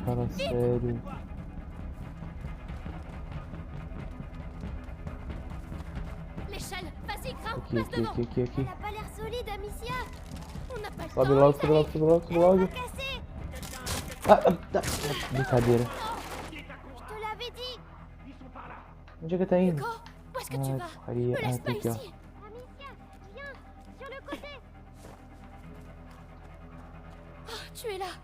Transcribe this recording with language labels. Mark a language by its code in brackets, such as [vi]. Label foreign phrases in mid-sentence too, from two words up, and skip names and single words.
[pt] fala [fr] vite. [pt] sério. [fr] L'échelle, vas-y, grimpe, [pt] Aqui, [fr] passe [pt] aqui, [fr] devant. [pt] aqui, aqui, aqui. [fr] Elle a pas l'air solide, Amicia. On n'a pas le [pt] Sobe [fr] temps, [pt] logo, [fr] ils [pt] sobe logo, [fr] arrivent. [pt] sobe logo, sobe logo. [fr] Elle va casser. [pt] Brincadeira. [fr] Je te l'avais dit. [pt] Onde é que tá indo? [fr] Hugo, où est-ce que tu Ah, vas? [pt] porcaria. [fr] Me Ah, laisse [pt] tá [fr] pas [pt] aqui, ó. [fr] ici. Amicia, viens, sur le côté. Oh, tu es là.